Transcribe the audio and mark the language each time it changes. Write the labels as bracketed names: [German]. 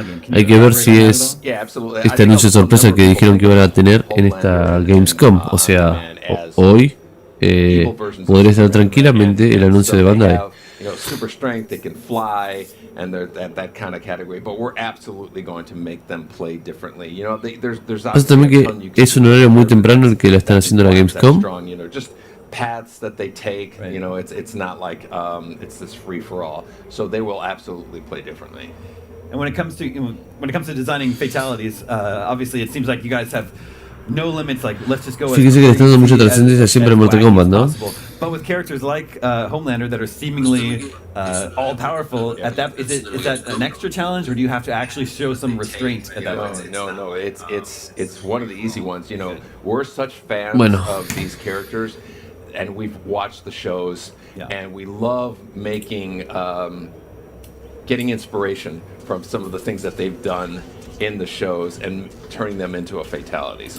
[Spanish] Hay que ver si es este anuncio sorpresa que dijeron que iban a tener en esta Gamescom. O sea, hoy podría estar tranquilamente el anuncio de Bandai. [English] Super strength, they can fly, and they're that kind of category. But we're absolutely going to make them play differently. You know, there's [Spanish] pasa también que es un horario muy temprano el que la están haciendo la Gamescom. [English] Just paths that they take. Right. You know, it's not like it's this free for all. So they will absolutely play differently. And when it comes to designing fatalities, obviously it seems like you guys have no limits. Like, let's just go. [Spanish] Fíjese que le están dando mucha trascendencia siempre en Mortal Kombat, ¿no? [English] But with characters like Homelander that are seemingly all powerful, at that is that an extra challenge, or do you have to actually show some restraint at that point? No. It's one of the easy ones. You know, we're such fans of these characters, and we've watched the shows, and we love making, getting inspiration from some of the things that they've done in the shows and turning them into a fatality.